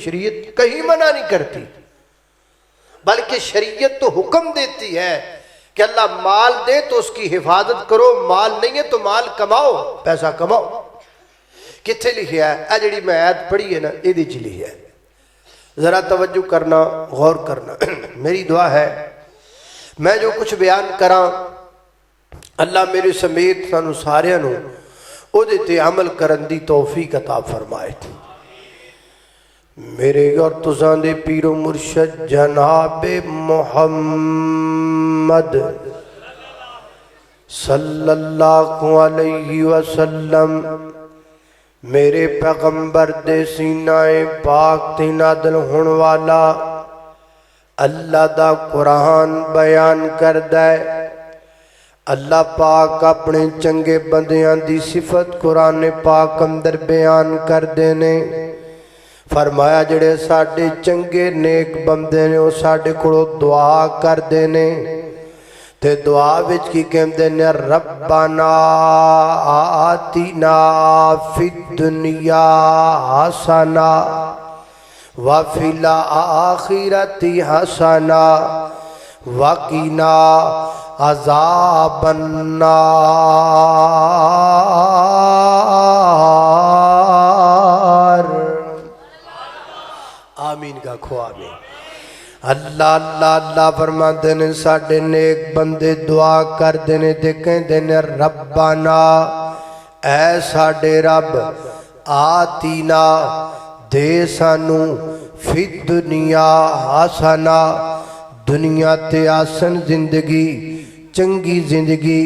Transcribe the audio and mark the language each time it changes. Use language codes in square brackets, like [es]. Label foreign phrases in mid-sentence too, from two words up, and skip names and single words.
[ur] شریعت کہیں منع نہیں کرتی، بلکہ شریعت تو حکم دیتی ہے کہ اللہ مال دے تو اس کی حفاظت کرو، مال نہیں ہے تو مال کماؤ، پیسہ کماؤ. [pa] کتھے لکھا ہے? [ur] جی میں آیت پڑھی ہے نا، یہ لکھا ہے، ذرا توجہ کرنا، غور کرنا. [pa] میری دعا ہے میں جو کچھ بیان کرا اللہ میرے سمیت سانوں ساریاں نوں اوہدے تے عمل کرن دی توفیق عطا فرمائے. میرے اور تساں دے پیرو مرشد جنابِ محمد [ar] صلى الله عليه وسلم [pa] میرے پیغمبر دے سینائے پاک تے نازل ہونے والا اللہ دا قرآن بیان کردا ہے. اللہ پاک اپنے چنگے بندیاں دی صفت قرآن پاک اندر بیان کردے نے. فرمایا جیڑے ساڈے چنگے نیک بندے نے او ساڈے کولوں دعا کردے نے تے دعا وچ کی کہندے نے [ar] ربنا آتنا في الدنيا حسنة وفي الآخرة حسنة وقنا عذاب النار. [ur] آمین کا کھو آمین. [pa] اللہ اللہ اللہ فرماتے نے ساڈے نیک بندے دعا کرتے نے تے کہتے نے ربنا اے ساڈے رب آتنا دے سانوں [ar] في الدنيا حسنة [pa] دنیا تے آسان زندگی چنگی زندگی